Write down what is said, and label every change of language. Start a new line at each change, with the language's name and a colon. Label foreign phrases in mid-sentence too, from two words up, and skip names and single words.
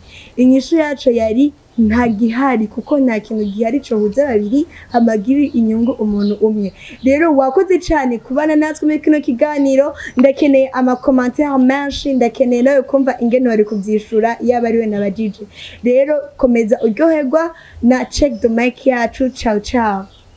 Rundi: Inyishu yaco yari nta gihari, kuko nta kintu gihari cohuza babiri amagiri inyungu umuntu umwe. Rero wakoze cyane kubana natwe muri kino kiganiro. Ndakeneye amakomantere menshi, ndakeneye nawe kumva ingene bari kuvyishura yaba ariwe n'abajije. Rero komeza uryoherwa na check the mic yacu.
Italian: Ciao ciao.